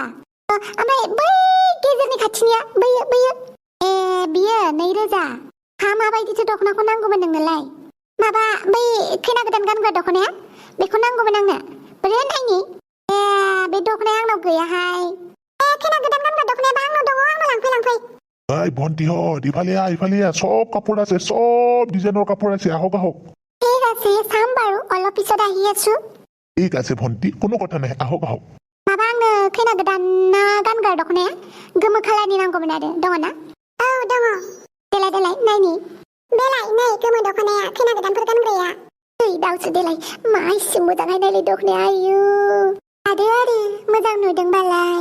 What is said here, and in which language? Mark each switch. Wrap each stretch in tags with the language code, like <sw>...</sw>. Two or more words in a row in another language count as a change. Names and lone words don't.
<brx>ओमफ्राय बै गेजेरनि खाथिनिया बैयो बियो 2,000। हा माबायदिथो दख'नाखौ नांगौमोन नोंनोलाय? माबा बै खैना गोदान गानग्रा दख'नाया बेखौ नांगौमोन आंनो। बोरै नायनि बे दख'नाया आंनाव गैयाहाय। खैना गोदान गानग्रा दख'नायाबा आंनाव दङ आंनाव लांफै।</brx> <as>এই ভন্টিহত ইফালে সব কাপোৰ আছে সব ডিজাইনৰ কাপোৰ আছে আহক। ঠিক আছে চাম বাৰু অলপ পিছত আহি আছো। ঠিক আছে ভন্টি কোনো কথা নাই আহক।</as> <brx>माबा आंनो खैना गोदाना गानग्रा दख'नाया गोमो खालारनि नांगौमोन आरो दङ ना? औ दङ। देलाय नायनि। बेलाय नै गोमो दख'नाया खैना गोदानफोर गानग्राया। ओइ दाउसो देलाय मा एसे मोजाङै नायलाय दख'नाया आयु। आरो मोजां नुदोंबालाय।</brx>